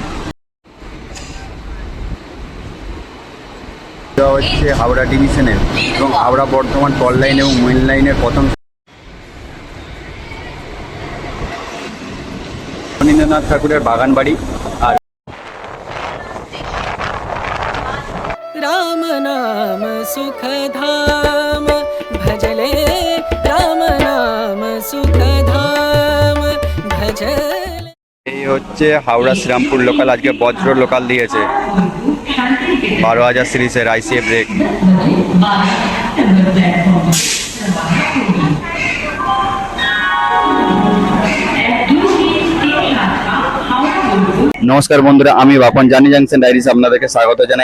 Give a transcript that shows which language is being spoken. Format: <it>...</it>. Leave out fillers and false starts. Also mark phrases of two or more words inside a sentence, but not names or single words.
<bn>এটা হচ্ছে হাওড়া ডিভিশনের এবং হাওড়া বর্ধমান টল লাইন এবং মেন লাইনের প্রথম রবীন্দ্রনাথ ঠাকুরের বাগান বাড়ি। আর</bn> <hi>राम नाम सुखधाम भजले राम नाम सुखधाम भजले।</hi> <bn>এই হচ্ছে হাওড়া শ্রীরামপুর লোকাল। আজকে বজ্র লোকাল দিয়েছে 12,000 সিরিজের আইসিএফ ব্রেক। নমস্কার বন্ধুরা, আমি বাপন জার্নি জাংশন ডায়েরিজ আপনাদেরকে স্বাগত জানাই।</bn>